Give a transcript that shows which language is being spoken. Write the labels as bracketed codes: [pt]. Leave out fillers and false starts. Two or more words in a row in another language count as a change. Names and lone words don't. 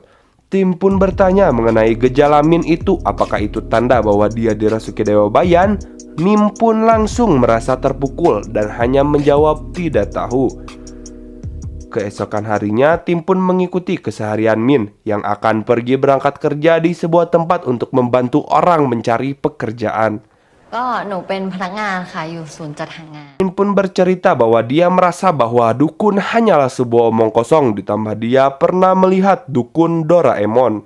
[id] Tim pun bertanya mengenai gejala Min itu, apakah itu tanda bahwa dia dirasuki Dewa Bayan? Nim pun langsung merasa terpukul dan hanya menjawab tidak tahu. Keesokan harinya, Tim pun mengikuti keseharian Min yang akan pergi berangkat kerja di sebuah tempat untuk membantu orang mencari pekerjaan. [th] ก็หนูเป็นพนักงานค่ะอยู่ศูนย์จัดหางาน [id] Min pun bercerita bahwa dia merasa bahwa dukun hanyalah sebuah omong kosong, ditambah dia pernah melihat dukun Doraemon.